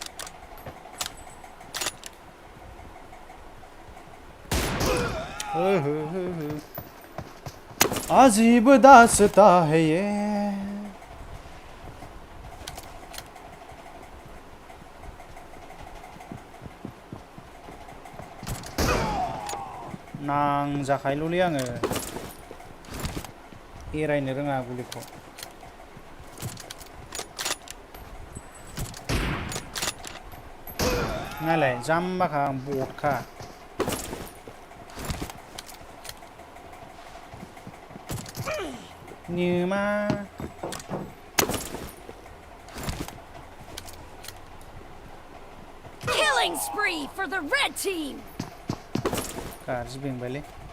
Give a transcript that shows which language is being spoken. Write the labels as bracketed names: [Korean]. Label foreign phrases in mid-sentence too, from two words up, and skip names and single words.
[Hindi] अजीब दास्ता है ये [Bodo] नांजाखायोल'लै आङो एरायनो रोङा गुलिखौ नायलाय जाम्बाखा आं बटखा Numa [English] Killing spree for the red team. Cards bem bale.